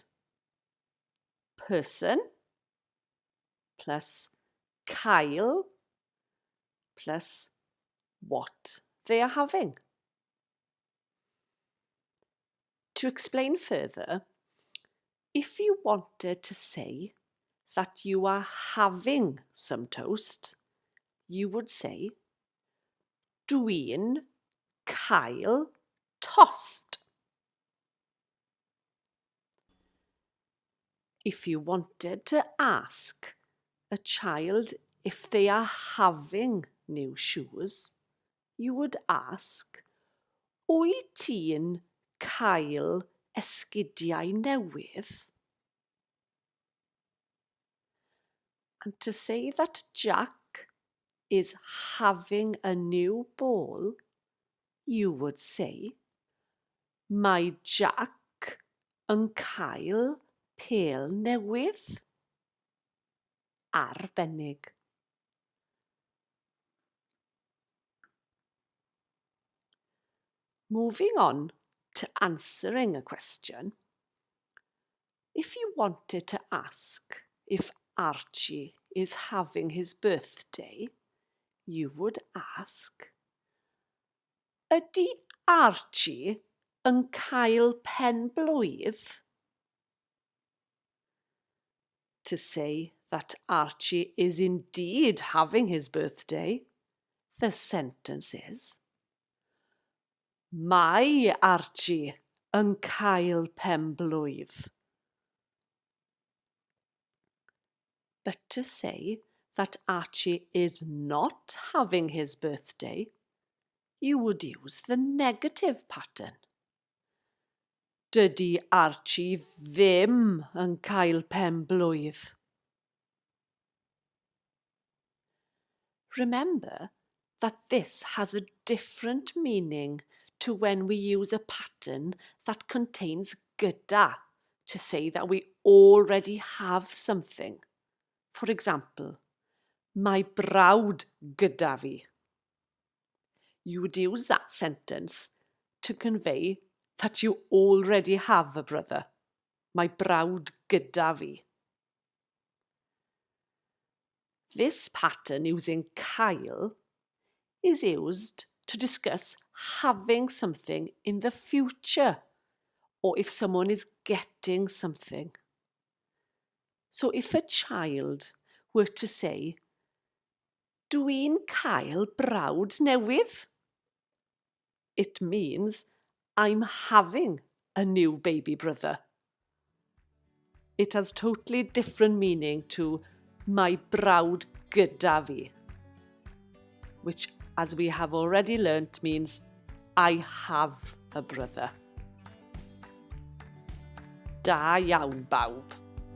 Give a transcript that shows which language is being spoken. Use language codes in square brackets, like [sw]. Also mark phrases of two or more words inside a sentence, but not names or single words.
[en] Person plus cael plus what they are having. To explain further, if you wanted to say that you are having some toast, you would say, [cy] dwi'n cael tost. [en] If you wanted to ask a child if they are having new shoes, you would ask, [cy] wyt ti'n cael esgidiau newydd? [en] And to say that Jack is having a new ball, you would say, [cy] mae Jack yn cael pêl newydd. Arbennig. [en] Moving on to answering a question, if you wanted to ask if Archie is having his birthday, you would ask, [cy] ydy Archie yn cael pen-blwydd? [en] To say that Archie is indeed having his birthday, the sentence is, [cy] mae Archie yn cael pen-blwydd. [en] But to say that Archie is not having his birthday, you would use the negative pattern. [cy] Dydy Archie ddim yn cael pen-blwydd. [en] Remember that this has a different meaning to when we use a pattern that contains gyda to say that we already have something. For example, [cy] mae brawd gyda fi. [en] You would use that sentence to convey that you already have a brother. [cy] Mae brawd gyda fi. [en] This pattern using cael is used to discuss having something in the future, or if someone is getting something. So if a child were to say, [cy] dwi'n cael brawd newydd, [en] it means I'm having a new baby brother. it has totally different meaning to my [cy] brawd gyda fi, [en] which, as we have already learnt, means I have a brother. [cy] Da iawn, bawb.